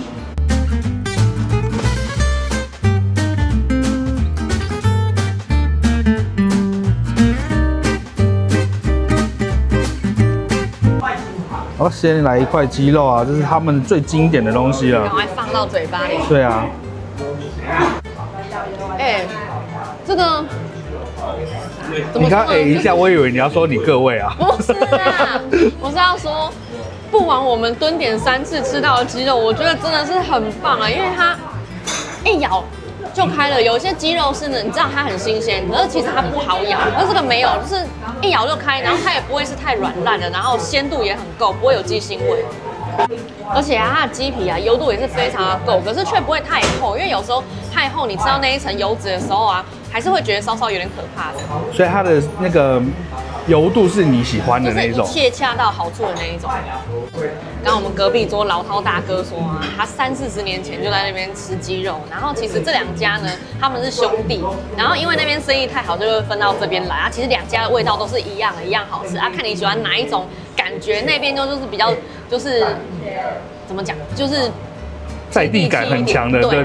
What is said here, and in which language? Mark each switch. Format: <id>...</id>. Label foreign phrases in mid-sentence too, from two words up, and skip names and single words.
<zh>好，先來一塊雞肉啊，這是他們最經典的東西了。趕快放到嘴巴裡。對啊。這個。你剛一下，我以為你要說你各位啊。不是啊，我是要說，不枉我們蹲點3次吃到的雞肉，我覺得真的是很棒啊，因為它一咬就開了。有些雞肉是呢，你知道它很新鮮，可是其實它不好咬。而這個沒有，就是一咬就開，然後它也不會是太軟爛的，然後鮮度也很夠，不會有雞腥味。而且它的雞皮啊，油度也是非常的夠，可是卻不會太厚，因為有時候太厚，你吃到那一層油脂的時候啊，還是會覺得稍稍有點可怕的。所以它的那個油度是你喜歡的那一種，就是一切恰到好處的那一種。剛剛我們隔壁桌老饕大哥說啊，他30、40年前就在那邊吃雞肉，然後其實這2家呢，他們是兄弟，然後因為那邊生意太好，就會分到這邊來啊。其實2家的味道都是一樣的，一樣好吃啊，看你喜歡哪一種感覺。那邊就是比較就是怎麼講，就是在地感很強的，對。</zh>